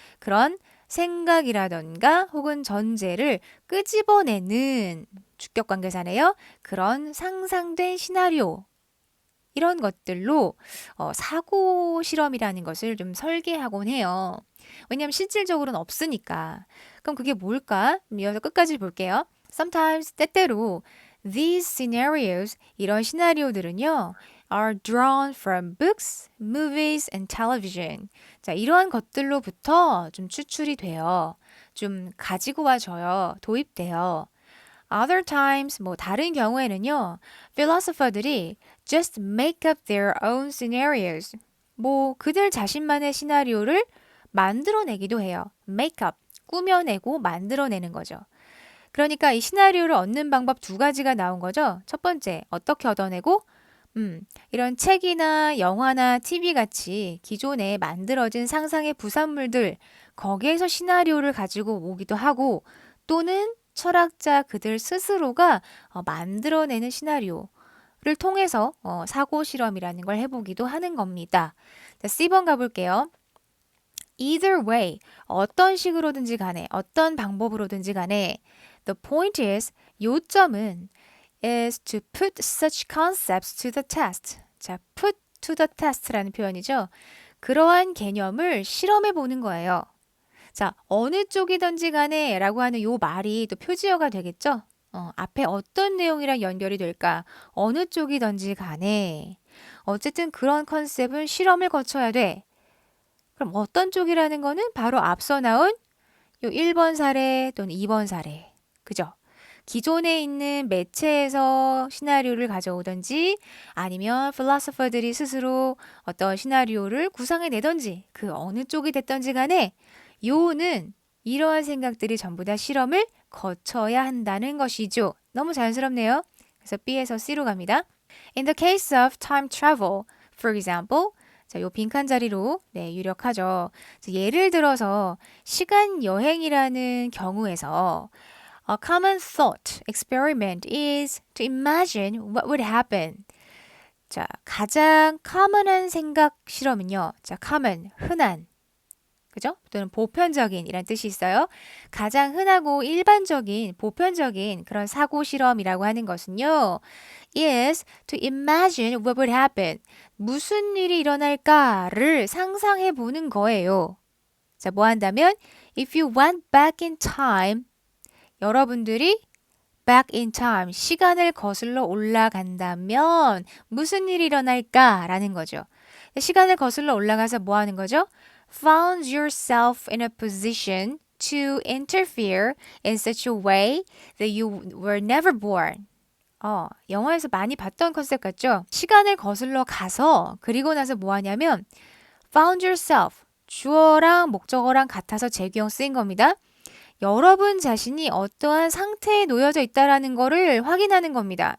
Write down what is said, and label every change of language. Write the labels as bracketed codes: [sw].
[ko] 그런 생각이라던가 혹은 전제를 끄집어내는 주격관계사네요. 그런 상상된 시나리오 이런 것들로 사고 실험이라는 것을 좀 설계하곤 해요. 왜냐하면 실질적으로는 없으니까. 그럼 그게 뭘까? 이어서 끝까지 볼게요. [en] Sometimes [ko] 때때로 [en] these scenarios [ko] 이런 시나리오들은요 [en] are drawn from books, movies, and television. [ko] 자, 이러한 것들로부터 좀 추출이 돼요. 좀 가지고 와져요. 도입돼요. [en] Other times, [ko] 뭐 다른 경우에는요, [en] philosopher들이 just make up their own scenarios. [ko] 뭐 그들 자신만의 시나리오를 만들어내기도 해요. make up, 꾸며내고 만들어내는 거죠. 그러니까 이 시나리오를 얻는 방법 두 가지가 나온 거죠. 첫 번째, 어떻게 얻어내고? 이런 책이나 영화나 TV 같이 기존에 만들어진 상상의 부산물들, 거기에서 시나리오를 가지고 오기도 하고, 또는 철학자 그들 스스로가 만들어내는 시나리오를 통해서 사고 실험이라는 걸 해보기도 하는 겁니다. 자, C번 가볼게요. [en] Either way, [ko] 어떤 식으로든지 간에, 어떤 방법으로든지 간에 [en] the point is, [ko] 요점은 [en] is to put such concepts to the test. [ko] 자, put to the test라는 표현이죠. 그러한 개념을 실험해 보는 거예요. 자, 어느 쪽이든지 간에 라고 하는 요 말이 또 표지어가 되겠죠? 앞에 어떤 내용이랑 연결이 될까? 어느 쪽이든지 간에. 어쨌든 그런 컨셉은 실험을 거쳐야 돼. 그럼 어떤 쪽이라는 거는 바로 앞서 나온 요 1번 사례 또는 2번 사례. 그죠? 기존에 있는 매체에서 시나리오를 가져오든지 아니면 필로소퍼들이 스스로 어떤 시나리오를 구상해내든지 그 어느 쪽이 됐든지 간에 요는 이러한 생각들이 전부 다 실험을 거쳐야 한다는 것이죠. 너무 자연스럽네요. 그래서 B에서 C로 갑니다. [en] In the case of time travel, for example, [ko] 자, 요 빈칸 자리로 유력하죠. 예를 들어서 시간 여행이라는 경우에서 [en] A common thought experiment is to imagine what would happen. [ko] 자, 가장 common한 생각 실험은요. 자, common, 흔한. 그죠? 또는 보편적인 이란 뜻이 있어요. 가장 흔하고 일반적인, 보편적인 그런 사고 실험이라고 하는 것은요. [en] is to imagine what would happen. [ko] 무슨 일이 일어날까를 상상해 보는 거예요. 자, 뭐 한다면 [en] if you went back in time [ko] 여러분들이 back in time, 시간을 거슬러 올라간다면 무슨 일이 일어날까라는 거죠. 시간을 거슬러 올라가서 뭐 하는 거죠? [en] Found yourself in a position to interfere in such a way that you were never born. [ko] 영화에서 많이 봤던 컨셉 같죠? 시간을 거슬러 가서 그리고 나서 뭐 하냐면 found yourself, 주어랑 목적어랑 같아서 재규형 쓰인 겁니다. 여러분 자신이 어떠한 상태에 놓여져 있다라는 거를 확인하는 겁니다.